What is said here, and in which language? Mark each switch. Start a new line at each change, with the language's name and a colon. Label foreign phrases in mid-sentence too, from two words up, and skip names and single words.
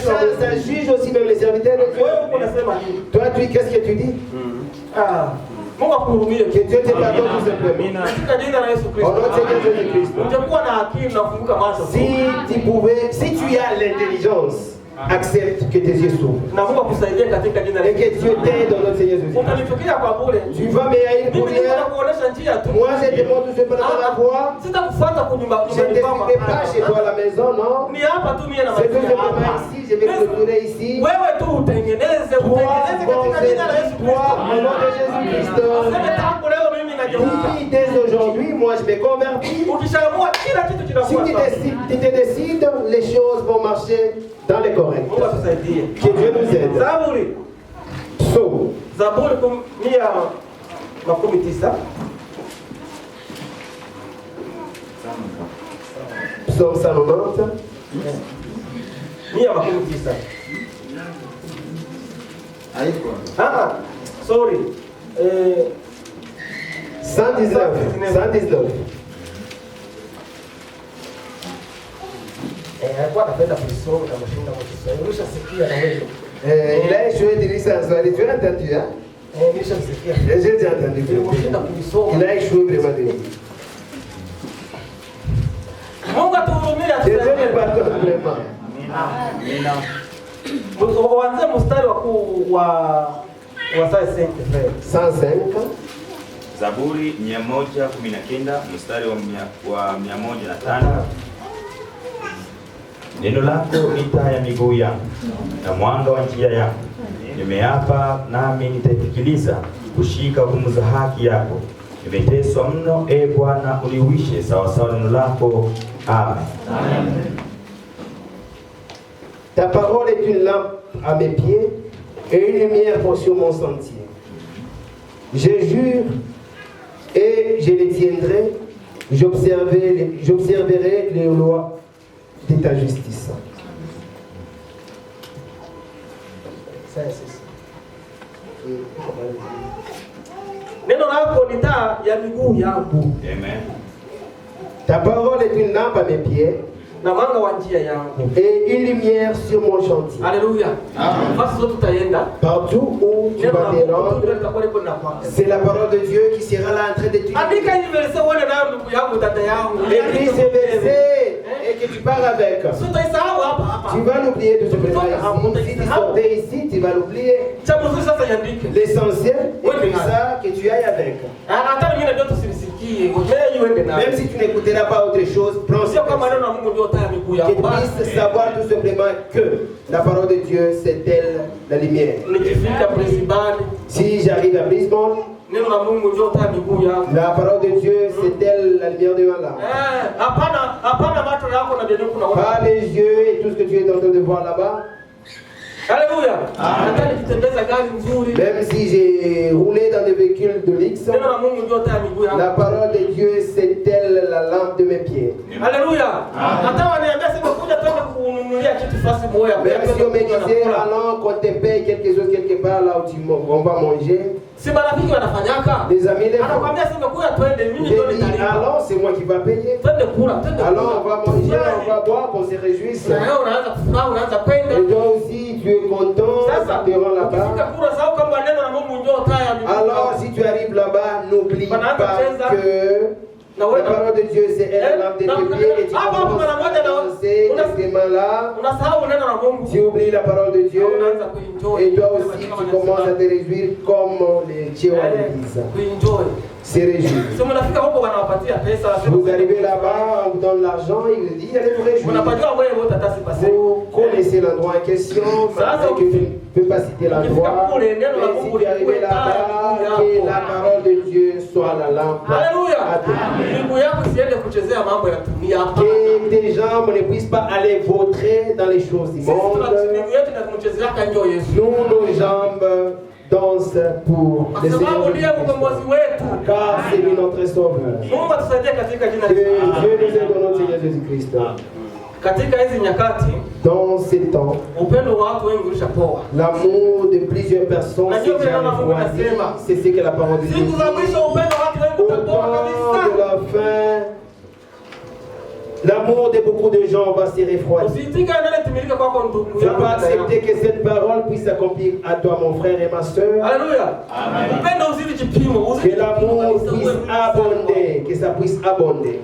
French: Ça juge aussi même les serviteurs de Dieu. Toi, qu'est-ce que tu dis? Que Dieu te pardonne tout simplement. Au nom de Seigneur Jésus-Christ. Si tu as l'intelligence, accepte que tes yeux s'ouvrent.
Swahili: Na Mungu akusaidie katika jina la
French: Et que Dieu t'aide dans notre Seigneur Jésus.
Swahili: Utanichukia kwa bure.
French: Tu vas me haïr pour
Swahili: Mimi
French: rien.
Swahili: nitakuonesha njia tu.
French: Moi, je te montre ce pendant la voie.
Swahili: Sitakufuata kunyumba
French: Je ne te suivrai pas chez toi à la maison, non.
Swahili: Ni hapa tu mimi na
French: C'est que je
Swahili: maisha
French: vais
Swahili: hapa.
French: ici, je vais clôturer ici.
Swahili: Wewe tu utengeneze katika jina la Yesu
French: Toi,
Swahili: Kristo.
French: au nom de Jésus-Christ.
Swahili: Sema tangu leo mimi nageuka.
French: Oui, dès aujourd'hui, moi je me convertis.
Swahili: Ukishaamua kila kitu
French: Si
Swahili: kinakuwa
French: tu
Swahili: sawa.
French: te décides, les choses vont marcher dans les corrects.
Swahili: Mungu atusaidie.
French: Que Dieu nous aide.
Swahili: Zaburi.
French: Psaume.
Swahili: Zaburi 119.
French: Psaume 190. 119. Sorry. 119. 119.
Swahili: Alikuwa anapenda kusoma na mashinda kwa Kiswahili. Ulishasikia na wewe.
French: Il a échoué de lire ça en Swahili. Tu as entendu, hein?
Swahili: Nilishasikia.
French: J'ai déjà entendu.
Swahili: Nilishinda kuisoma.
French: Il a échoué vraiment de lire.
Swahili: Mungu atuhurumie
French: Que Dieu
Swahili: atusaidie.
French: nous pardonne vraiment.
Swahili: Uanze mstari wa Isaya 105. Zaburi 119 mstari wa 105. Neno lako ni taa ya miguu yangu na mwanga wa njia yangu. Nimeapa nami nitaisikiliza kushika hukumu za haki yako. Nimeteswa mno, e Bwana, uniuishe sawa sawa neno lako. Amen.
French: Ta parole est une lampe à mes pieds et une lumière sur mon sentier. Je jure et je les tiendrai. J'observerai les lois de ta justice.
Swahili: Neno lako ni taa ya miguu yangu. Amen.
French: Ta parole est une lampe à mes pieds
Swahili: Na mwanga wa njia yangu.
French: et une lumière sur mon chantier.
Swahili: Haleluya. Basi zote tutaenda.
French: Partout où tu
Swahili: Neno
French: vas
Swahili: la
French: te
Swahili: Mungu
French: rendre,
Swahili: litakuwa liko na kwako.
French: c'est la parole de Dieu qui sera là en train de t'étudier.
Swahili: Andika hii verse uone nayo ndugu yangu dada yangu.
French: Écris ces versets et que tu pars avec.
Swahili: Sitaisahau hapa hapa.
French: Tu vas l'oublier tout simplement ici. Si tu sortais ici, tu vas l'oublier.
Swahili: Cha mzuri sasa yandike.
French: L'essentiel, écris ça, que tu ailles avec.
Swahili: Hata wengine ndio tusilisikie. Wewe uende nayo.
French: Même si tu n'écouteras pas autre chose, prends ce
Swahili: Sio kama
French: verset.
Swahili: neno la Mungu ndio taa ya miguu
French: Que
Swahili: yangu.
French: tu puisses savoir tout simplement que la parole de Dieu, c'est elle la lumière.
Swahili: Nikifika Brisbane,
French: Si j'arrive à Brisbane,
Swahili: neno la Mungu ndio taa ya miguu yangu.
French: la parole de Dieu, c'est elle la lumière devant là.
Swahili: Hapana macho yako na ndio kuna
French: Pas les yeux et tout ce que tu es en train de voir là-bas.
Swahili: Haleluya. Nataka nitembeza gari nzuri.
French: Même si j'ai roulé dans des véhicules de luxe,
Swahili: Neno la Mungu ndio taa ya miguu yangu.
French: la parole de Dieu, c'est elle la lampe de mes pieds.
Swahili: Haleluya. Hata waniambia sema kuja twende kununulia kitu fasi moja.
French: Même si on me disait, allons qu'on te paye quelque chose quelque part là où on va manger,
Swahili: Si marafiki wanafanyaka.
French: les amis, les
Swahili: Anakuambia sema kuja twende mimi
French: j'ai
Swahili: ndio
French: dit,
Swahili: nitalipa.
French: allons, c'est moi qui va payer.
Swahili: Twende kula, twende.
French: Allons, on va manger, on va boire, qu'on se réjouisse.
Swahili: Na wewe unaanza kufurahi, unaanza kwenda.
French: Et toi aussi, tu es content,
Swahili: Sasa
French: tu te rends
Swahili: ukifika
French: là-bas.
Swahili: kula sababu kama neno la Mungu ndio taa ya miguu.
French: Alors, si tu arrives là-bas, n'oublie pas que
Swahili: Na
French: la
Swahili: wewe
French: parole de Dieu, c'est elle la lampe de tes pieds et tu commences à danser là.
Swahili: unasahau neno la Mungu.
French: Tu oublies la parole de Dieu
Swahili: Unaanza kuenjoy.
French: et toi aussi, tu commences à te réjouir comme les Tchéwa disent.
Swahili: Kuenjoy.
French: Se réjouir.
Swahili: Sio mnafika huko wanawapatia pesa.
French: Vous arrivez là-bas, on vous donne l'argent, il vous dit, allez vous réjouir.
Swahili: Unapajua wewe wote atasi basi.
French: Vous connaissez l'endroit en question, malgré que je ne peux pas citer l'endroit. Mais si tu arrives là-bas, que la parole de Dieu soit la lampe
Swahili: Haleluya.
French: à tes pieds.
Swahili: Miguu yako isiende kuchezea mambo ya dunia hapa.
French: Que tes jambes ne puissent pas aller vautrer dans les choses du
Swahili: Sisi
French: monde.
Swahili: miguu yetu inakumchezea kanjo Yesu.
French: Nous, nos jambes dansent pour le
Swahili: Kwa
French: Seigneur
Swahili: sababu ndiye mkombozi
French: Jésus-Christ.
Swahili: wetu.
French: Car c'est lui notre sauveur.
Swahili: Mungu atusaidie katika jina
French: Que
Swahili: la Yesu.
French: Dieu nous aide dans notre Seigneur Jésus-Christ.
Swahili: Katika hizi nyakati
French: Dans ces temps,
Swahili: upendo wa watu wengi ulishapoa.
French: l'amour de plusieurs personnes s'est déjà refroidi. C'est ce que la parole de Dieu
Swahili: Siku za
French: dit.
Swahili: mwisho upendo wa watu wengi
French: Au
Swahili: utapoa
French: temps
Swahili: kabisa.
French: de la fin, l'amour de beaucoup de gens va se refroidir.
Swahili: Usiitika nene timilike kwako ndugu
French: Je ne
Swahili: yangu.
French: vais pas accepter que cette parole puisse s'accomplir à toi, mon frère et ma soeur.
Swahili: Haleluya. Upendo uzidi kipimo, uzidi
French: Que l'amour puisse abonder, que ça puisse abonder.